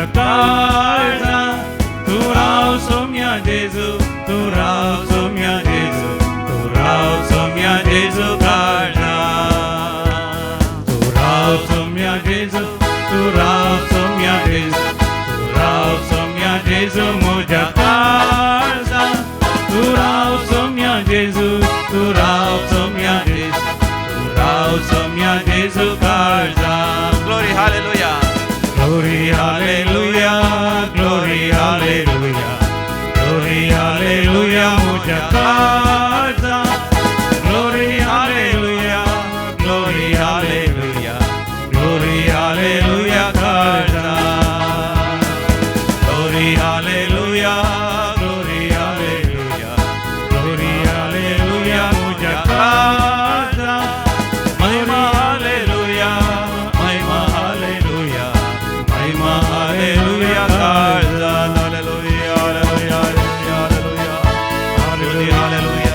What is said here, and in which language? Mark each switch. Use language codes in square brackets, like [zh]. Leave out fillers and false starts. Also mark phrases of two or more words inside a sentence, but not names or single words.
[kok] काळजान, तू राव सोम्या जेजू, तू राव सोम्या जेजू, तू राव सोम्या जेजू काळजान, तू राव सोम्या जेजू, तू राव सोम्या जेजू, तू राव सोम्या जेजू मोज्या काळजान, तू राव सोम्या जेजू, तू राव सोम्या जेजू, तू राव सोम्या जेजू काळजान. [en] glory hallelujah. Glory, hallelujah, glory, hallelujah, glory, hallelujah, [kok] मोज्या काळजान. [en] Glory, hallelujah, glory, hallelujah, glory, hallelujah, काळजान. Glory, hallelujah, glory, hallelujah, glory, hallelujah, [kok] मोज्या काळजान. महिमा hallelujah, महिमा hallelujah, महिमा hallelujah, काळजान. [en] Hallelujah, hallelujah, hallelujah, hallelujah, hallelujah,